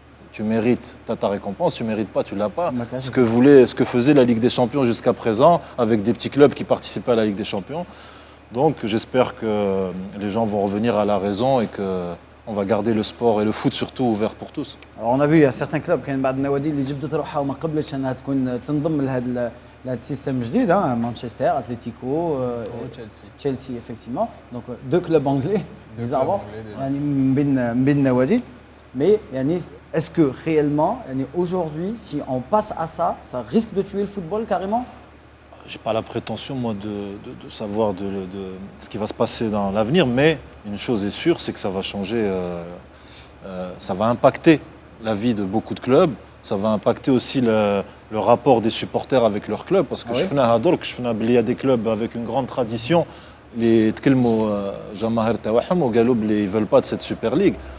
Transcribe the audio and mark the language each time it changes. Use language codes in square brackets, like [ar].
[fr] Tu mérites, tu as ta récompense, tu ne mérites pas, tu ne l'as pas. Ce que faisait la Ligue des Champions jusqu'à présent, avec des petits clubs qui participaient à la Ligue des Champions. Donc, j'espère que les gens vont revenir à la raison et que on va garder le sport et le foot surtout ouvert pour tous. Alors on a vu il y a certains clubs [ar] كاين بعض النوادي اللي جبدت روحها وما قبلتش انها تكون تنضم لهذا [fr] là système جديد Manchester, Atlético, Chelsea effectivement. Donc deux clubs anglais bizarrement [ar] يعني من بين النوادي. [fr] Mais est-ce que réellement aujourd'hui si on passe à ça, ça risque de tuer le football carrément? J'ai pas la prétention, moi, de savoir de ce qui va se passer dans l'avenir, mais une chose est sûre, c'est que ça va changer, ça va impacter la vie de beaucoup de clubs, ça va impacter aussi le rapport des supporters avec leur club, parce que il y a des clubs avec une grande tradition, les Jamahir Tawaham, ils veulent pas de cette Super League.